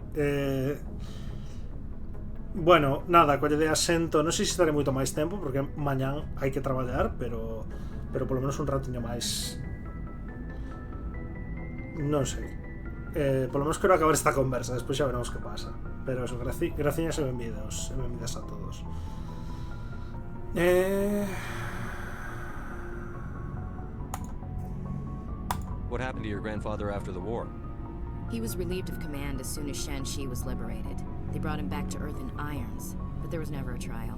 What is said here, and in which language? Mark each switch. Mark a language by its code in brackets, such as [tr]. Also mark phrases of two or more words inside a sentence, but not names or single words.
[gl] Bueno, nada, colle de asento. Non sei se estaré moito máis tempo porque mañán hai que traballar, pero polo menos un ratiño máis. Non sei. Polo menos quero acabar esta conversa, despois xa veremos que pasa. Pero eso, graciñas e benvidos a todos. [en] What happened to your grandfather after the war? He was relieved of command as soon as Shanxi was liberated. They brought him back to Earth in irons, but there was never a trial.